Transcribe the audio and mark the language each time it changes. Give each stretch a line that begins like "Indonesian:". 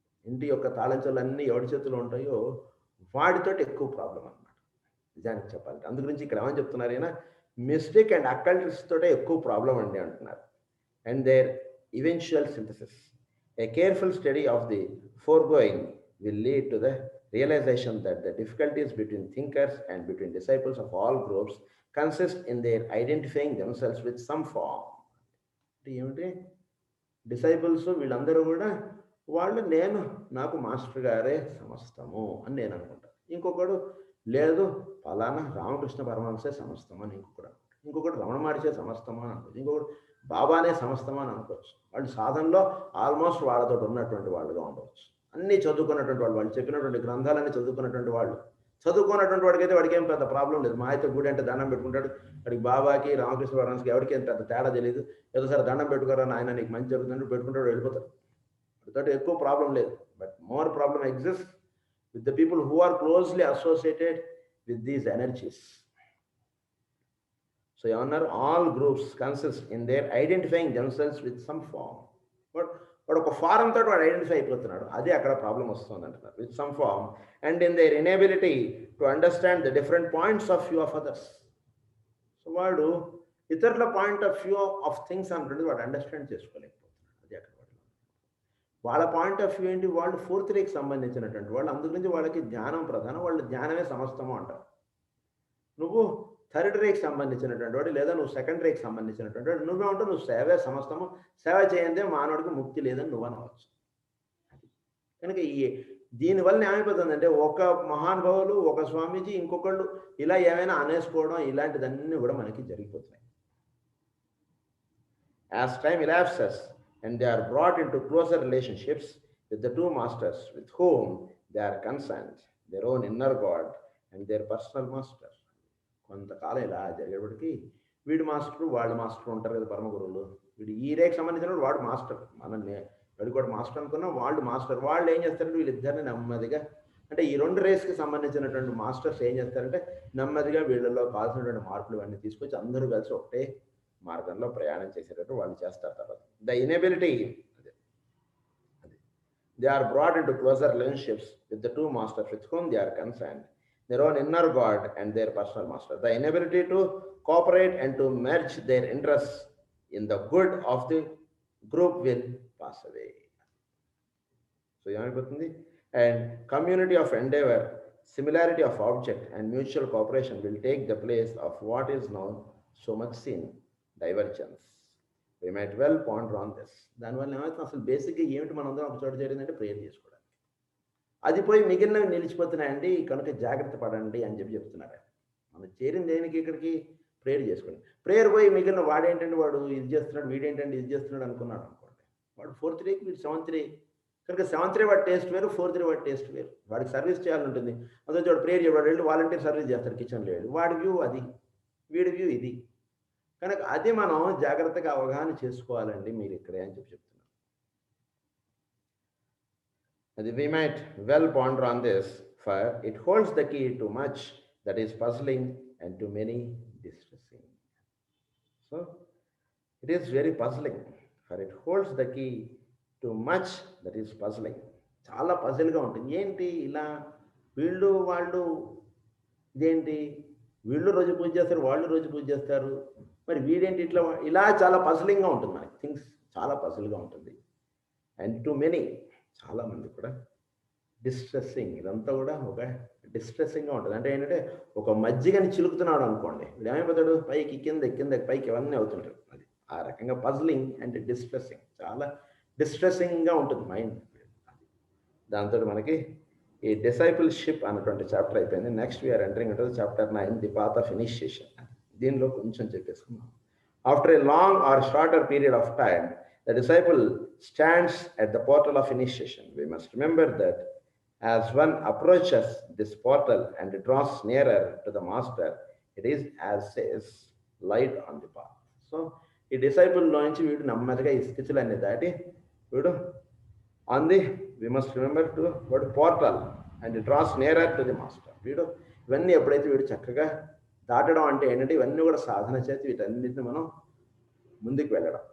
Telugu: ఇంటి యొక్క తాళంచోలు అన్నీ ఎవరి చేతుల్లో ఉంటాయో వాడితోటి ఎక్కువ ప్రాబ్లం అన్నమాట, నిజానికి చెప్పాలంటే. అందు గురించి ఇక్కడ ఏమని చెప్తున్నారు అయినా, మిస్టిక్ అండ్ అక్కల్టిస్ట్ తోటే ఎక్కువ ప్రాబ్లం అండి అంటున్నారు.
English: And their eventual synthesis. A careful study of the foregoing will lead to the realization that the difficulties between thinkers and between disciples of all groups consist in their identifying themselves with some form.
Telugu: ఏమిటి disciples వీళ్ళందరూ కూడా వాళ్ళు నాకు master గారే సమస్తము అని నేను అనుకుంటాను. ఇంకొకడు లేదు ఫలానా రామకృష్ణ పరమహంసే సమస్తము అని ఇంకొకడు రమణ మహర్షి సమస్తము అని అనుకోవచ్చు, ఇంకొకడు బాబానే సమస్తము అని అనుకోవచ్చు. వాళ్ళు సాధనలో ఆల్మోస్ట్ వాళ్ళతో ఉన్నటువంటి వాళ్ళుగా ఉండవచ్చు. అన్నీ చదువుకున్నటువంటి వాళ్ళు చెప్పినటువంటి గ్రంథాలన్నీ చదువుకున్నటువంటి వాళ్ళు. చదువుకున్నటువంటి వాడికైతే వాడికి ఏం పెద్ద ప్రాబ్లం లేదు. మా అయితే గుడి అంటే దండం పెట్టుకుంటాడు. వాడికి బాబాకి రామకృష్ణ పరమహంసకి ఎవరికి ఏం పెద్ద తేడా తెలియదు. ఏదో సరే దండం పెట్టుకోరా నాయన నీకు మంచి జరుగుతుంటే పెట్టుకుంటాడు, వెళ్ళిపోతాడు. వాడితో ఎక్కువ ప్రాబ్లం లేదు.
English: But more problem exist with the people who are closely associated with these energies. So all groups consist in their identifying themselves with some form.
Telugu: But ఒక ఫారం తోటి వాడు ఐడెంటిఫై అయిపోతున్నాడు, అది అక్కడ ప్రాబ్లం వస్తుంది అంటున్నారు.
English: With some form and in their inability to understand the different points of view of others.
Telugu: So వాడు ఇతరుల
English: point of view of things
Telugu: అంటుంది వాడు అండర్స్టాండ్ చేసుకోలేకపోతున్నాడు. అది అక్కడ వాళ్ళ పాయింట్ ఆఫ్ వ్యూ ఏంటి, వాళ్ళు ఫోర్త్ రేకి సంబంధించినటువంటి వాళ్ళు. అందుగురించి వాళ్ళకి జ్ఞానం ప్రధానం, వాళ్ళు జ్ఞానమే సమస్తము అంటారు. నువ్వు థర్డ్ రేకి సంబంధించినటువంటి వాడు లేదా నువ్వు సెకండ్ రేకి సంబంధించినటువంటి వాడు, నువ్వే ఉంటావు, నువ్వు సేవే సమస్తము, సేవ చేయందే మానవుడికి ముక్తి లేదని నువ్వు అనవచ్చు. కనుక దీనివల్ల ఏమైపోతుందంటే ఒక మహానుభావులు, ఒక స్వామీజీ, ఇంకొకళ్ళు ఇలా ఏమైనా అనేసుకోవడం ఇలాంటిదన్నీ కూడా మనకి జరిగిపోతున్నాయి.
English: As time elapses and they are brought into closer relationships with the two masters with whom they are concerned, their own inner God and their personal master.
Telugu: కొంతకాలం ఇలా జరిగేప్పటికి వీడు మాస్టర్ వాళ్ళు మాస్టర్ ఉంటారు కదా పరమ గురువులు. వీడు ఈ రేకి సంబంధించిన వాడు మాస్టర్, వాడు కూడా మాస్టర్ అనుకున్నా వాళ్ళు మాస్టర్. వాళ్ళు ఏం చేస్తారంటే వీళ్ళిద్దరిని నెమ్మదిగా, అంటే ఈ 2 రేస్కి సంబంధించినటువంటి మాస్టర్స్ ఏం చేస్తారంటే నెమ్మదిగా వీళ్ళలో కావాల్సినటువంటి మార్పులు ఇవన్నీ తీసుకొచ్చి అందరూ కలిసి ఒకటే మార్గంలో ప్రయాణం చేసేటట్టు వాళ్ళు చేస్తారు. తర్వాత
English: The inability, they are brought into closer relationships with the 2 masters with whom they are concerned, their own inner God and their personal master. The inability to cooperate and to merge their interests in the good of the group will pass away. So
Telugu: ఏమైపోతుంది
English: And community of endeavor, similarity of object, and mutual cooperation will take the place of what is now so much seen divergence. We might well ponder on this.
Telugu: దానివల్ల ఏమవుతుంది అసలు బేసిక్గా ఏమిటి మనందరం ఒక చోట చేరిందంటే prayer చేసుకోవడానికి. అది పోయి మిగిలినవి నిలిచిపోతున్నాయండి కనుక జాగ్రత్త పడండి అని చెప్తున్నారు. మనం చేరింది దేనికి ఇక్కడికి ప్రేయర్ చేసుకోండి. ప్రేయర్ పోయి మిగిలిన వాడేంటంటే వాడు ఇది చేస్తున్నాడు వీడేంటంటే ఇది చేస్తున్నాడు అనుకున్నాడు అనుకోండి. వాడు 4th డేకి వీడు 7th డే కనుక 7th డే వాడి టేస్ట్ వేరు 4th డే వాడి టేస్ట్ వేరు. వాడికి సర్వీస్ చేయాలని ఉంటుంది. అందులో వాడు ప్రేయర్ చేయవాడు వెళ్ళి వాలంటీర్ సర్వీస్ చేస్తాడు కిచెన్లో వెళ్ళి. వాడి వ్యూ అది వీడి వ్యూ ఇది. కనుక అది మనం జాగ్రత్తగా అవగాహన చేసుకోవాలండి మీరు ఇక్కడే అని చెప్తున్నారు.
English: We might well ponder on this, for it holds the key to much that is puzzling and to many distressing. So, it is very puzzling, for it holds the key to much that is puzzling.
Telugu: చాలా పజిల్గా ఉంటుంది. ఏంటి ఇలా వీళ్ళు వాళ్ళు ఇదేంటి వీళ్ళు రోజు పూజ చేస్తారు వాళ్ళు రోజు పూజ చేస్తారు మరి వీడేంటి ఇట్లా ఇలా చాలా పజిలింగ్గా ఉంటుంది మనకి థింగ్స్ చాలా పజిల్గా ఉంటుంది.
English: and to many
Telugu: చాలామంది కూడా డిస్ట్రెస్సింగ్ ఇదంతా కూడా ఒక డిస్ట్రెస్సింగ్గా ఉంటుంది. అంటే ఏంటంటే ఒక మజ్జిగని చిలుకుతున్నాడు అనుకోండి వీడు ఏమైపోతాడు పైకి కింద పైకి ఇవన్నీ అవుతుంటారు. అది ఆ రకంగా పజిలింగ్ అండ్ డిస్ట్రెస్సింగ్ చాలా డిస్ట్రెస్సింగ్గా ఉంటుంది మైండ్. దాంతో మనకి ఈ డిసైపుల్షిప్ అన్నటువంటి చాప్టర్ అయిపోయింది.
English: Next we're entering into chapter 9 the path of initiation.
Telugu: దీనిలో కొంచెం చెప్పేసుకున్నాం.
English: After a long or shorter period of time the disciple stands at the portal of initiation. We must remember that as one approaches this portal and draws nearer to the master, it is as says light on the path.
Telugu: So ఈ disciple లోంచి వీడు నెమ్మదిగా ఈ స్థితులన్నీ దాటి వీడు
English: on the we must remember to
Telugu: వాడు
English: Portal and draws nearer to the master.
Telugu: వీడు ఇవన్నీ ఎప్పుడైతే వీడు చక్కగా దాటడం అంటే ఏంటంటే ఇవన్నీ కూడా సాధన చేసి వీటన్నిటిని మనం ముందుకు వెళ్ళడం.